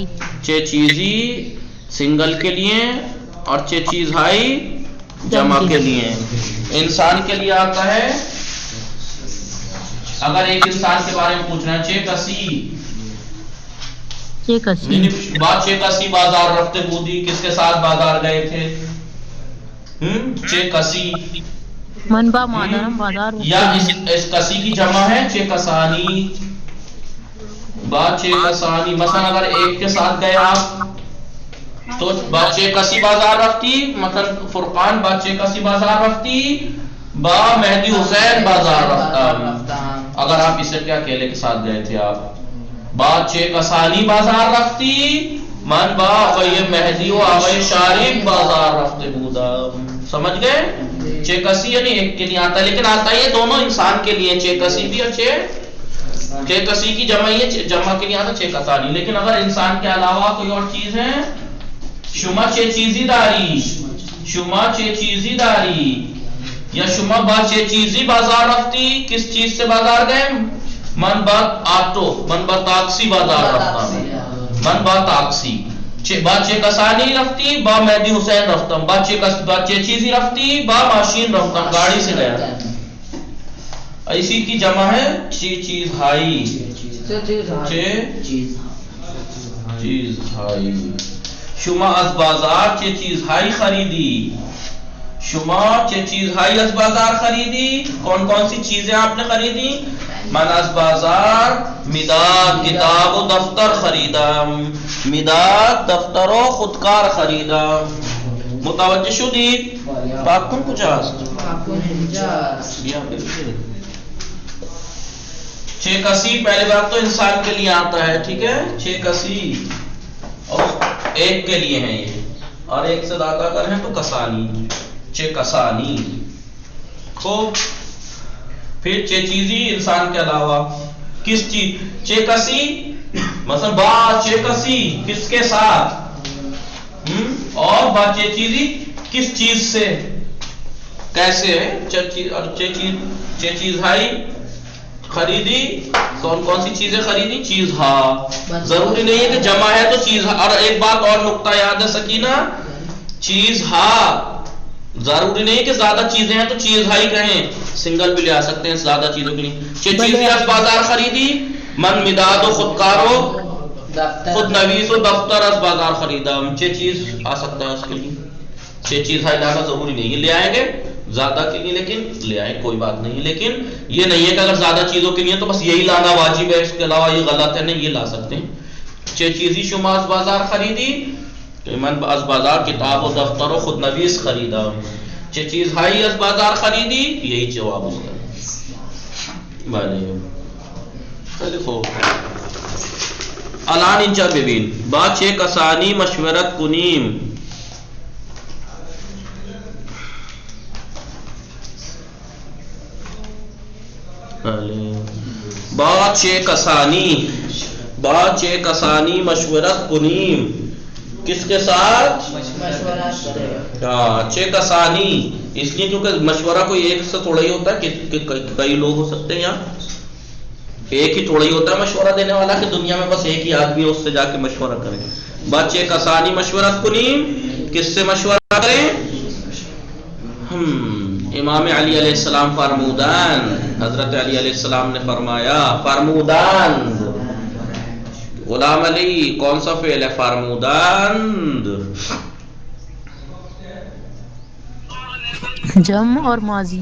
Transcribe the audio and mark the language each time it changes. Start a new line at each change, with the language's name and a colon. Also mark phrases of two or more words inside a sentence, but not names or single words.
Persian: چے چیزی
Urdu: سنگل کے لیے اور
Persian: چے چیز ہائی
Urdu: جمع کے لیے. انسان کے لیے آتا ہے اگر ایک انسان کے بارے میں پوچھنا ہے
Persian: چے کسی.
Urdu: بات
Persian: چے کسی بازار رفتے بودی،
Urdu: کس کے ساتھ بازار گئے تھے؟
Persian: چے کسی. من با مادرم بازار.
Urdu: یا اس کسی کی جمع ہے
Persian: چے کسانی.
Urdu: بات
Persian: چے کسانی.
Urdu: مثلا اگر ایک کے ساتھ گئے آپ تو بات
Persian: چے کسی بازار رفتی. مثلا فرقان بات چے کسی بازار رفتی، با مہدی حسین بازار رفتا.
Urdu: اگر آپ اسے کیا اکیلے کے ساتھ گئے تھے آپ.
Persian: بات چے کسانی بازار رفتی، من با آقای مہدی و آقای شارف بازار رفتے بودا.
Urdu: سمجھ گئے؟
Persian: چے کسی
Urdu: یعنی ایک کے لیے آتا ہے، لیکن آتا ہے یہ دونوں انسان کے لیے،
Persian: چے کسی
Urdu: بھی اور
Persian: چے چے کسی
Urdu: کی جمع ہی ہے، جمع کے لیے آتا
Persian: چے کسانی.
Urdu: لیکن اگر انسان کے علاوہ کوئی اور چیز ہے،
Persian: شما چے چیزی داری، شما چے چیزی داری، یا شما با چے چیزی بازار رفتی.
Urdu: کس چیز سے بازار گئے؟
Persian: من با آٹو، من با تاکسی بازار رفتا، من با تاکسی. با چے کسانی رفتی، با مہدی حسین رفتم. با چے چیزی رفتی، با ماشین رفتم،
Urdu: گاڑی سے گیا. اسی کی جمع ہے
Persian: چے چیز ہائی، چے چیز ہائی. شما از بازار چے چیز ہائی خریدی، شما چے چیز ہائی از بازار خریدی.
Urdu: کون کون سی چیزیں آپ نے خریدی؟
Persian: من از بازار مداد کتاب و دفتر خریدم، مداد دفتر و خودکار خریدم. متوجہ شدید؟ پاک کن کجا است؟ چے کسی
Urdu: پہلے بات تو انسان کے لیے آتا ہے، ٹھیک ہے. چے کسی اور ایک کے لیے ہیں یہ، اور ایک سے زیادہ کر ہیں تو کسانی،
Persian: چے کسانی.
Urdu: خوب. پھر
Persian: چے چیزی
Urdu: انسان کے علاوہ کس چیز؟
Persian: چے کسی
Urdu: مثلا
Persian: با چے کسی
Urdu: کس کے ساتھ، اور
Persian: با چے چیزی
Urdu: کس چیز سے، کیسے.
Persian: چے چیز ہائی خریدی،
Urdu: کون کون سی چیزیں خریدی؟
Persian: چیز ہاں.
Urdu: ضروری نہیں ہے کہ جمع ہے تو
Persian: چیز ہاں.
Urdu: اور ایک بات اور نقطہ یاد ہے سکینہ،
Persian: چیز ہاں
Urdu: ضروری نہیں کہ زیادہ چیزیں ہیں تو
Persian: چیز ہائی
Urdu: کہیں، سنگل بھی لے آ سکتے ہیں زیادہ چیزوں کے لیے.
Persian: چے چیزیں از بازار خریدی، من مداد و خودکارو خود نویس و دفتر از بازار خریدا. چے چیز
Urdu: آ سکتا ہے اس کے لیے.
Persian: چے چیز ہائی
Urdu: لانا ضروری نہیں ہے، لے آئیں گے زیادہ کے لیے لیکن لے آئیں کوئی بات نہیں. لیکن یہ نہیں ہے کہ اگر زیادہ چیزوں کے لیے تو بس یہی لانا واجب ہے، اس کے علاوہ یہ غلط ہے، نہیں، یہ لا سکتے ہیں.
Persian: چے چیزی شما از بازار خریدی، من از بازار کتاب و دفتر و خود نویس خریدا. چه چیز هایی از بازار خریدی؟
Urdu: یہی جواب اس کا.
Persian: بله خیلی خوب. الان اینجا ببین، با چه کسانی مشورت کنیم. با چه کسانی، با چه کسانی مشورت کنیم.
Urdu: کس کے ساتھ؟ ہاں،
Persian: چھ کسانی.
Urdu: اس لیے کیونکہ مشورہ کوئی ایک سے تھوڑا ہی ہوتا ہے کہ کئی لوگ ہو سکتے ہیں. یہاں ایک ہی تھوڑا ہی ہوتا ہے مشورہ دینے والا کہ دنیا میں بس ایک ہی آدمی ہے، اس سے جا کے مشورہ کریں.
Persian: بچے کسانی مشورت کنیم،
Urdu: کس سے مشورہ کریں؟
Persian: امام علی علیہ السلام فرمودان،
Urdu: حضرت علی علیہ السلام نے فرمایا، فرمودان. غلام علی کون سا فعل ہے؟
Persian: فرمودند.
Urdu: جم اور ماضی.